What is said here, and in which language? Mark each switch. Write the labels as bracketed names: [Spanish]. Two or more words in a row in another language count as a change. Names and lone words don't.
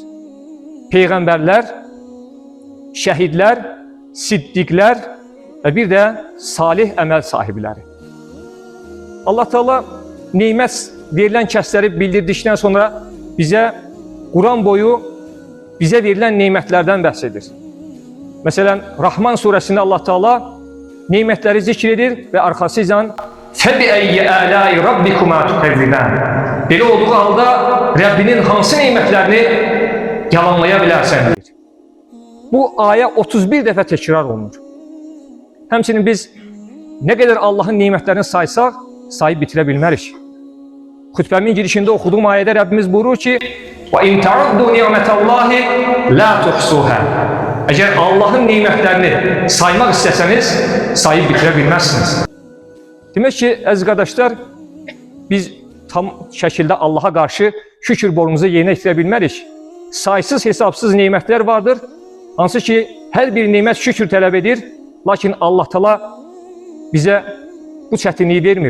[Azerbaijani] Peyğəmbərlər, şəhidlər, siddiqlər və bir də salih əməl sahibləri. Allah Teala nimət verilən kəsləri bildirdikdən sonra bizə Quran boyu bizə verilən nimətlərdən bəhs edir. Məsələn, Rahman surəsində Allah Teala nimətləri zikr edir və arxasıyla [Arabic] فَبِأَيِّ آلَاءِ رَبِّكُمَا تُكَذِّبَانِ [Azerbaijani] Belə olduğu halda Rəbbinin hansı nimətlərini yalanlaya bilərsən deyir. Bu ayə 31 dəfə təkrar olunur. Həmçinin biz nə qədər Allahın nimətlərini saysaq, sayıb bitirə bilmərik. Xütbəmin girişində oxuduğum ayədə Rəbbimiz buyurur ki [Arabic] وَاِنْ تَعُدُّوا نِعْمَةَ اللّٰهِ لَا تُحْصُوهَا [Azerbaijani] Əgər Allahın nimətlərini saymaq istəsəniz, sayıb bitirə bilməzsiniz. Demək ki, əziz qardaşlar, biz tam şəkildə Allaha qarşı şükür borcumuzu yerinə yetirə bilmərik. Saysız hesabsız nimətlər vardır, hansı ki, hər bir nimət şükür tələb edir, lakin Allah Teala bizə bu çətinliyi vermir.